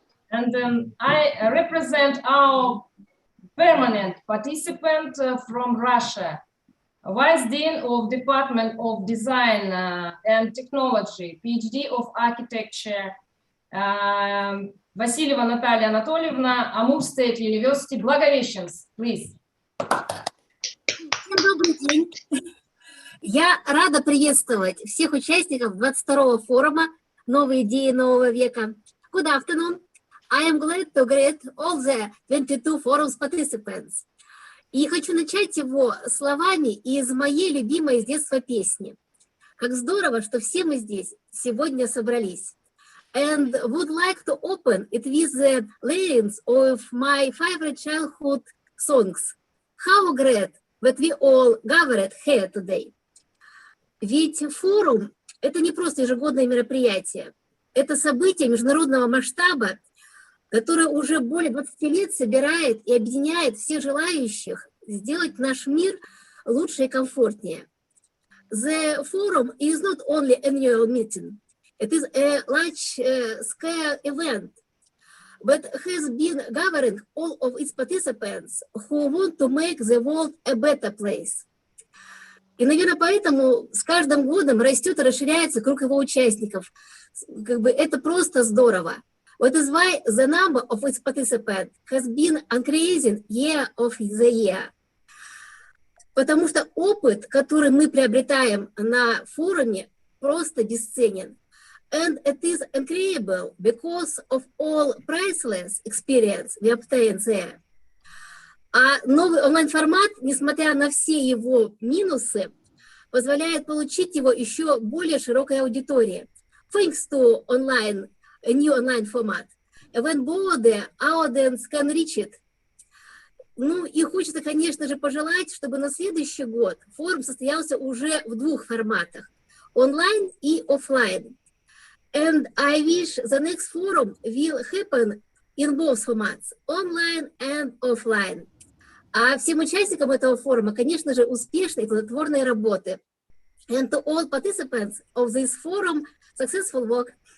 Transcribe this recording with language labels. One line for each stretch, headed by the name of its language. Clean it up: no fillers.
English: And I represent our permanent participant from Russia, Vice Dean of Department of Design and Technology, PhD of Architecture, Васильева Наталья Анатольевна, Amur State University, Благовещенск, please.
Russian: Всем добрый день. Я рада приветствовать всех участников 22-го форума «Новые идеи нового века».
English: Good afternoon. I am glad to greet all the 22 forums participants.
Russian: И хочу начать его словами из моей любимой с детства песни. Как здорово, что все мы здесь сегодня собрались.
English: And would like to open it with the lines of my favorite childhood songs. How great that we all gathered here today.
Russian: Ведь форум – это не просто ежегодное мероприятие. Это событие международного масштаба, которое уже более 20 лет собирает и объединяет всех желающих сделать наш мир лучше и комфортнее.
English: The forum is not only an annual meeting. It is a large-scale event that has been gathering all of its participants who want to make the world a better place.
Russian: И, наверное, поэтому с каждым годом растет и расширяется круг его участников. Это просто здорово.
English: That is why the number of its participants has been increasing year of the year.
Russian: Потому что опыт, который мы приобретаем на форуме, просто бесценен.
English: And it is incredible because of all priceless experience we obtain there.
Russian: А новый онлайн-формат, несмотря на все его минусы, позволяет получить его еще более широкой аудитории.
English: Thanks to a new online format, when broader audience can reach it.
Russian: Ну и хочется, конечно же, пожелать, чтобы на следующий год форум состоялся уже в двух форматах, онлайн и офлайн.
English: And I wish the next forum will happen in both formats, online and offline.
Russian: А всем участникам этого форума, конечно же, успешной и плодотворной работы.
English: And to all participants of this forum, successful work.